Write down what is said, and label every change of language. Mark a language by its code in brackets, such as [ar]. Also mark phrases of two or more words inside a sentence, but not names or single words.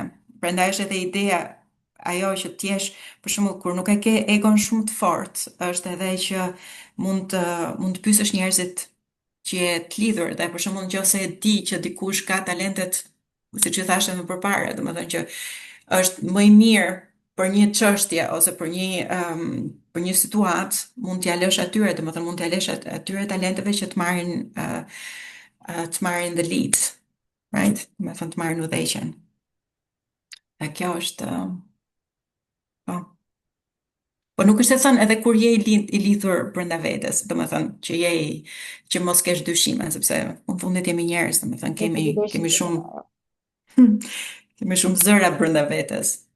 [sq] Prandaj është edhe ideja ajo që t'jesh, për shembull, kur nuk e ke egon shumë të fortë, është edhe që mund të pyesësh njerëzit që je të lidhur, dhe për shembull nëse e di që dikush ka talentet, siç e thashë më përpara, domethënë që është më i mirë për një çështje ose për një situatë, mund t'ja lësh atyre, domethënë mund t'ja lësh atyre talenteve që të marrin [en] the lead, right? [sq] Domethënë të marrin udhëheqjen. E kjo është, po. Po nuk është e thënë edhe kur je i lidhur brenda vetes, domethënë që mos kesh dyshime, sepse në fundit jemi njerëz, domethënë kemi shumë kemi shumë zëra brenda vetes.